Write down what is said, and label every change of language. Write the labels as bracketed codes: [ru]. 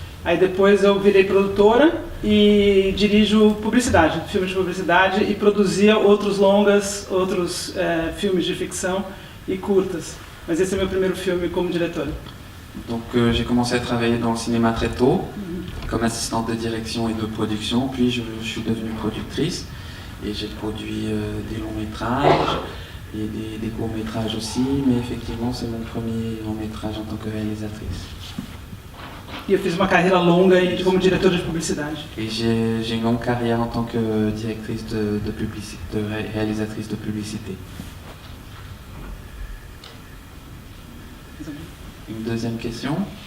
[pt] Aí depois eu virei produtora e dirijo publicidade, filmes de publicidade, e produzia outros longas, outros filmes de ficção e curtas. Mas esse é meu primeiro filme como diretora. [fr] Donc j'ai commencé à travailler dans le cinéma très tôt, comme assistante de direction et de production, puis je suis devenue productrice et j'ai produit des longs métrages et des courts métrages aussi, mais effectivement c'est mon premier long métrage en tant que réalisatrice. [pt] E eu fiz uma carreira longa como diretora de publicidade. [fr] Et j'ai une longue carrière en tant que directrice de réalisatrice de publicité. Une deuxième question.